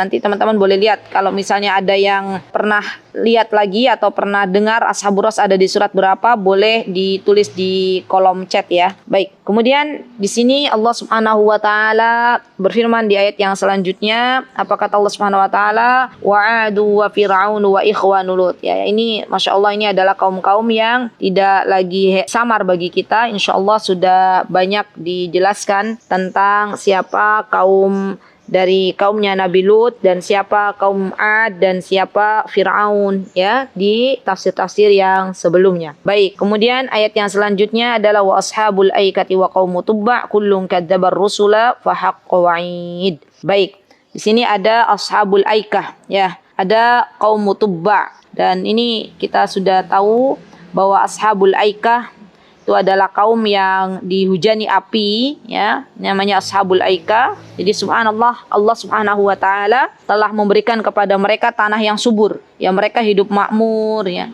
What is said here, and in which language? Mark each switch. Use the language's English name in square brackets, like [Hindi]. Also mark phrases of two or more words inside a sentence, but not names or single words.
[Indonesian] Nanti teman-teman boleh lihat kalau misalnya ada yang pernah lihat lagi atau pernah dengar Ashabur Ras ada di surat berapa, boleh ditulis di kolom chat ya. Baik. Kemudian di sini Allah [Arabic] سبحانه وتعالى [Indonesian] berfirman di ayat yang selanjutnya, apa kata Allah [Arabic] سبحانه وتعالى? وعاد وفرعون وإخوان لوط. [Indonesian] Ya, ini [Arabic] ما شاء الله [Indonesian] ini adalah kaum-kaum yang tidak lagi samar bagi kita. [Arabic] إن شاء الله [Indonesian] sudah banyak dijelaskan tentang siapa kaum dari kaumnya Nabi Lut, dan siapa kaum Ad, dan siapa Fir'aun, ya, di tafsir-tafsir yang sebelumnya. Baik, kemudian ayat yang selanjutnya adalah [Arabic] وأصحاب الأيكة وقوم تبع كل كذب الرسل فحق وعيد. [Indonesian] Baik, di sini ada ashabul aikah, ya, ada kaum tubba, dan ini kita sudah tahu bahwa ashabul aikah itu adalah kaum yang dihujani api, ya, namanya ashabul aikah. Jadi subhanallah, Allah [Arabic] سبحانه وتعالى [Indonesian] telah memberikan kepada mereka tanah yang subur, ya, mereka hidup makmur, ya.